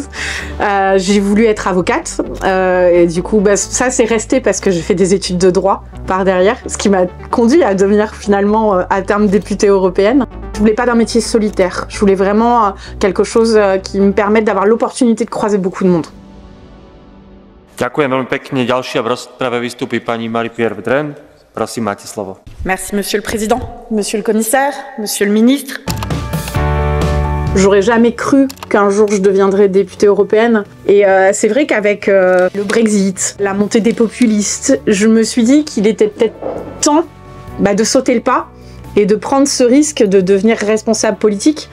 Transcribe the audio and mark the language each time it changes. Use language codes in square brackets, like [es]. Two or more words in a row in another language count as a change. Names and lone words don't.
[fr] J'ai voulu être avocate et du coup ça c'est resté parce que j'ai fait des études de droit par derrière, ce qui m'a conduit à devenir finalement à terme députée européenne. Je voulais pas d'un métier solitaire, je voulais vraiment quelque chose qui me permette d'avoir l'opportunité de croiser beaucoup de monde. [sk] Ďakujem veľmi pekne. Ďalšia v rozprave vystúpi pani Marie-Pierre Vedren. Prosím, máte slovo. [fr] Merci Monsieur le Président, Monsieur le Commissaire, Monsieur le Ministre. J'aurais jamais cru qu'un jour je deviendrais députée européenne. Et c'est vrai qu'avec le Brexit, la montée des populistes, je me suis dit qu'il était peut-être temps de sauter le pas et de prendre ce risque de devenir responsable politique.